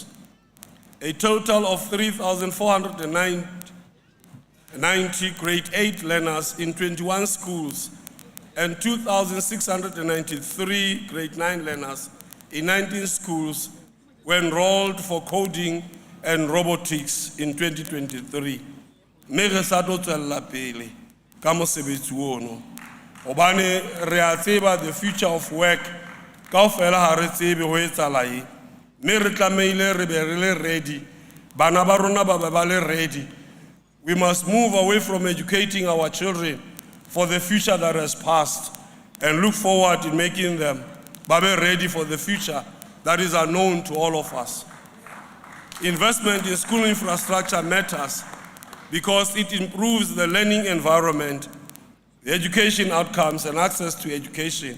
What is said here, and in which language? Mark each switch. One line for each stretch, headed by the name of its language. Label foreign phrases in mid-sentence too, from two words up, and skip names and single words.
English: A total of 3,490 grade 8 learners in 21 schools and 2,693 grade 9 learners in 19 schools were enrolled for coding and robotics in 2023.
Southern Sotho: Me re sa tlo tswella pele ka mosebetsi ono. Hobane re a tseba
English: the future of work
Southern Sotho: kaofela ha re tsebe ho etsahala eng. Me re tlameile re be re le ready, bana ba rona ba be ba le ready.
English: We must move away from educating our children for the future that has passed and look forward in making them be ready for the future that is unknown to all of us. Investment in school infrastructure matters because it improves the learning environment, the education outcomes, and access to education.